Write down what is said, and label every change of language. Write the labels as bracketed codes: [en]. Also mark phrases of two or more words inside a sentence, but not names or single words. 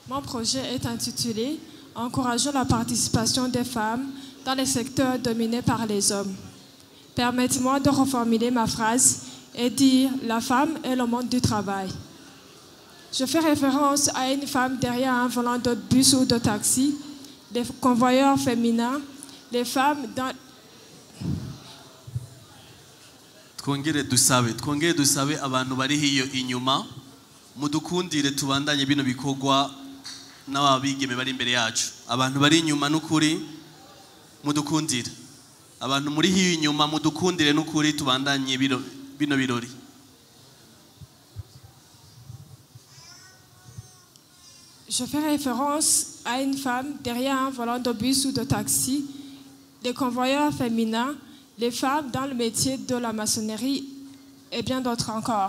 [fr] Mon projet est intitulé « Encourageons la participation des femmes dans les secteurs dominés par les hommes ». Permettez-moi de reformuler ma phrase et dire « La femme est le monde du travail ». Je fais référence à une femme derrière un volant de bus ou de taxi, des convoyeurs féminins, les femmes dans... [rn] twongere dusabe abantu bari hiyo inyuma mudukundire tubandanye bino bikorwa n'ababigeme bari imbere yacu abantu bari inyuma n'ukuri mudukundire abantu muri hiyo inyuma mudukundire n'ukuri tubandanye bino birori. [fr] Je fais référence à une femme derrière un volant de bus ou de taxi, des convoyeurs féminins, les femmes dans le métier de la maçonnerie et bien d'autres encore.